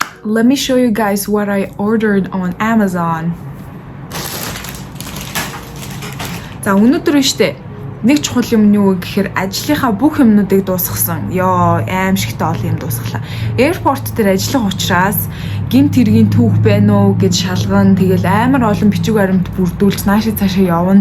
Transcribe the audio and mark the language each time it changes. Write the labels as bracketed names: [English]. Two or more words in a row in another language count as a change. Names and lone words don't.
[English] let me show you guys what I ordered on Amazon. [Mongolian] За өнөөдөр штэ нэг чухал юм юу гэхээр ажлынхаа бүх юмнуудыг дуусгасан. Ёо, аимшигтай олон юм дуусглаа. Airport дээр ажиллах учраас гинт хэргийн түүх байна уу гэж шалгана. Тэгэл амар олон бичиг баримт бүрдүүлж наашаа цаашаа явна.